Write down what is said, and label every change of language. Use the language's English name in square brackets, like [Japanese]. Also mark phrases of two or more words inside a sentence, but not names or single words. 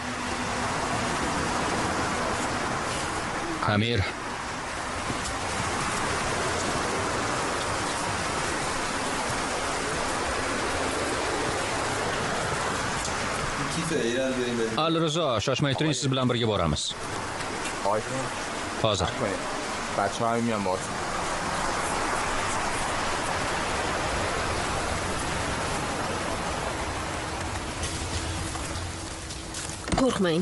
[Uzbek] Amir. Ali Rizo, shoshmay turing, siz bilan birga boramiz. Hozir. [Persian] بچه‌ها میان باهاتون. [Uzbek] Qo'rqmang.